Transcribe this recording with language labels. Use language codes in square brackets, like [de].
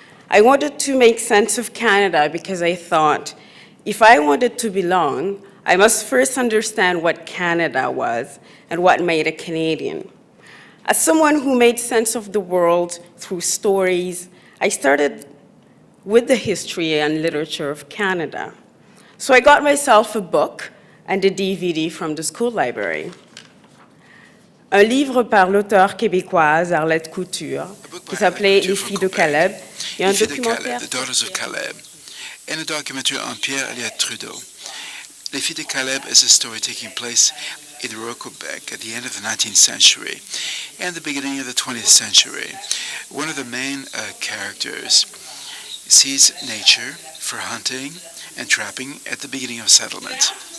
[en] I wanted to make sense of Canada because I thought if I wanted to belong, I must first understand what Canada was and what made a Canadian. As someone who made sense of the world through stories, I started with the history and literature of Canada. So I got myself a book and a DVD from the school library. [fr] Un livre par l'auteure québécoise Arlette Couture, qui s'appelait Les filles de Caleb, et un documentaire. [en] The Daughters of Caleb, and a documentary on Pierre Elliott Trudeau. Les filles de Caleb is a story taking place in rural Quebec at the end of the 19th century and the beginning of the 20th century. One of the main characters sees nature for hunting and trapping at the beginning of settlement.